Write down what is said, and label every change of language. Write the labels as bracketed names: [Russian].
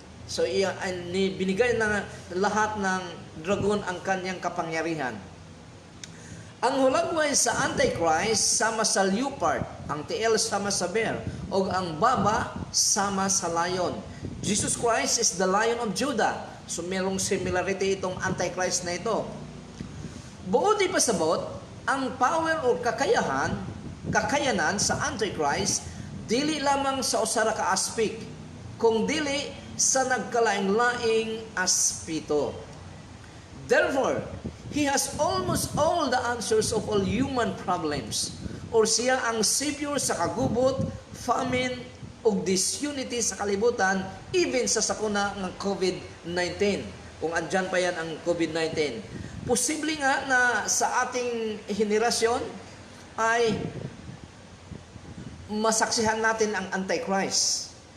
[Filipino] So binigay na lahat ng dragon ang kanyang kapangyarihan. [Cebuano] Ang hulagway sa Antichrist sama sa leopard, ang tiil sama sa bear, o ang baba sama sa lion. [English] Jesus Christ is the Lion of Judah. [Filipino] So merong similarity itong Antichrist na ito. [Cebuano] Buod di pasabot, ang power o kakayanan sa Antichrist, dili lamang sa usara ka aspek, kung dili sa nagkalaing-laing aspeto. [English] Therefore, he has almost all the answers of all human problems. [Cebuano] Or siya ang savior sa kagubot, famine, o disunity sa kalibutan, even sa sakuna ng COVID-19. [Filipino] Kung andyan pa yan ang COVID-19. Posible nga na sa ating henerasyon ay masaksihan natin ang Antichrist.